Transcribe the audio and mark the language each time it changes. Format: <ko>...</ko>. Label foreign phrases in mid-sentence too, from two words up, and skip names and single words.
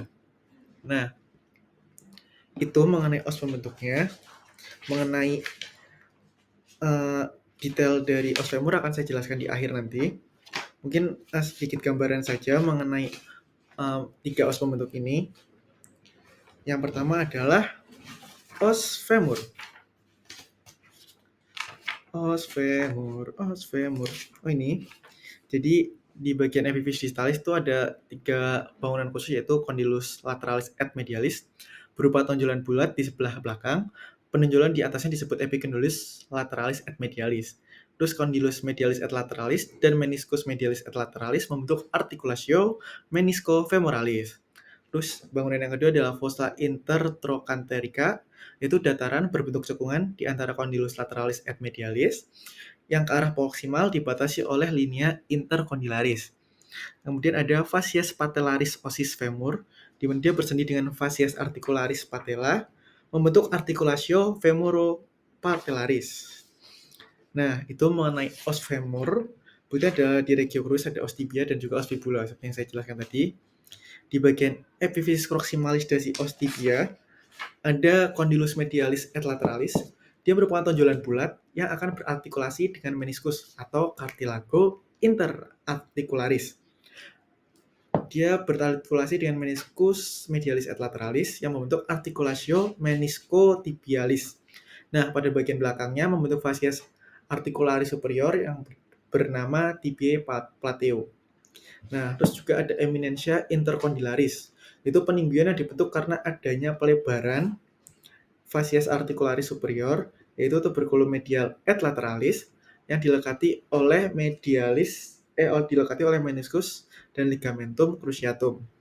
<id>Nah, itu mengenai os pembentuknya. Mengenai detail dari os femur akan saya jelaskan di akhir nanti. Mungkin sedikit gambaran saja mengenai 3 os pembentuk ini. Yang pertama adalah os femur. Os femur. Oh, ini. Jadi di bagian epiphysis distalis itu ada 3 bangunan khusus, yaitu condylus lateralis et medialis berupa tonjolan bulat di sebelah belakang. Penonjolan di atasnya disebut epicondylus lateralis et medialis. Terus condylus medialis et lateralis dan meniscus medialis et lateralis membentuk articulatio meniscofemoralis. Terus bangunan yang kedua adalah fossa intertrochanterica, yaitu dataran berbentuk cekungan di antara condylus lateralis et medialis yang ke arah proksimal dibatasi oleh linea intercondylaris. Kemudian ada facies patellaris ossis femur, di mana dia bersendi dengan facies articularis patella, membentuk articulatio femoropatellaris. Nah, itu mengenai os femur. Berikutnya ada di regio crucis ada os tibia dan juga os fibula, seperti yang saya jelaskan tadi. Di bagian epiphysis proximalis dari os tibia, ada condylus medialis et lateralis. Dia merupakan tonjolan bulat yang akan berartikulasi dengan meniskus atau cartilago interarticularis. dia berartikulasi dengan meniscus medialis et lateralis yang membentuk articulatio meniscotibialis. Nah, pada bagian belakangnya membentuk fascies articularis superior yang bernama tibiae plateo. Nah, terus juga ada eminentia intercondylaris. Itu penimbunan yang dibentuk karena adanya pelebaran fascies articularis superior, yaitu tuberculum medial et lateralis yang dilekati oleh dilekati oleh meniscus dan ligamentum cruciatum.</id>